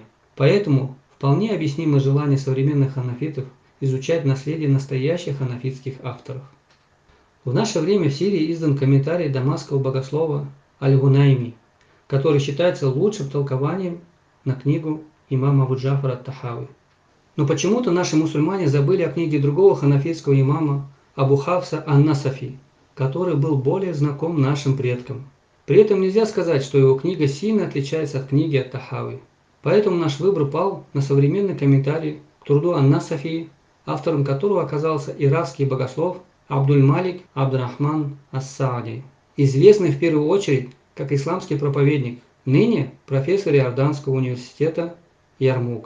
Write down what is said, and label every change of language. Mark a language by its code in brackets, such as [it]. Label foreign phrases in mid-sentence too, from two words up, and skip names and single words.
[ru] Поэтому вполне объяснимо желание современных ханафитов изучать наследие настоящих ханафитских авторов. В наше время в Сирии издан комментарий дамасского богослова Аль-Гунайми, который считается лучшим толкованием на книгу имама Абу Джафара ат-Тахави. Но почему-то наши мусульмане забыли о книге другого ханафитского имама Абу Хафса ан-Насафи, который был более знаком нашим предкам. При этом нельзя сказать, что его книга сильно отличается от книги ат-Тахави. Поэтому наш выбор пал на современный комментарий к труду ан-Насафи, автором которого оказался иракский богослов Абдуль-Малик Абд-Рахман ас-Саади, известный в первую очередь как исламский проповедник, ныне профессор Иорданского университета Ярмук.